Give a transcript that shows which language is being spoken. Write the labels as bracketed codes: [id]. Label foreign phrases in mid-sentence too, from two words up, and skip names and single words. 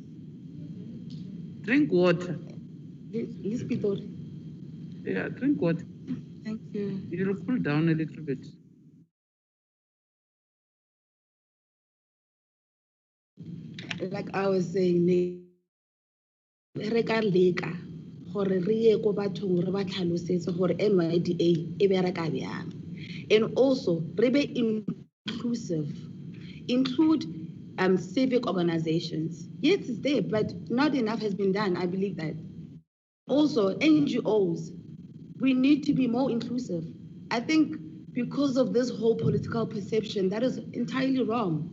[en] Drink water. Yeah, drink water. Thank you. You'll cool down a little bit. Like I was saying, [nso] re ka leka gore re ye ko bathong re ba tlhalosetse gore NYDA e bereka bjang. [en] And also [nso] re be [en] inclusive, include civic organizations. Yes, it's there, but not enough has been done. I believe that. Also NGOs, we need to be more inclusive. I think because of this whole political perception, that is entirely wrong.